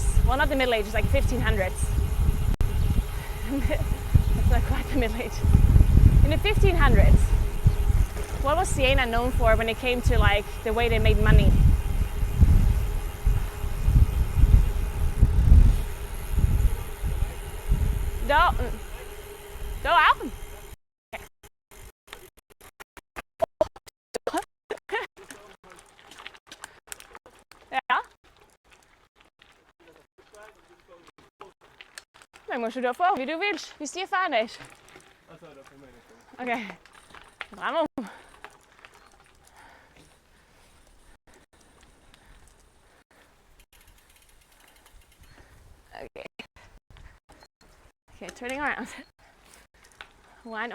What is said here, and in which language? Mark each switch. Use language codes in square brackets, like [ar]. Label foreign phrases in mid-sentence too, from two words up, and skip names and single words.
[en] Well, not the Middle Ages, like 1500s. That's not quite the Middle Ages. In the 1500s, what was Siena known for when it came to like the way they made money? Go out. [nl] Ja. Dan moest je ervoor, [de] wie du willst, wie es dir fein ist. [en] Okay. Vamos. Okay. Okay, turning around. Wine, oranges, no.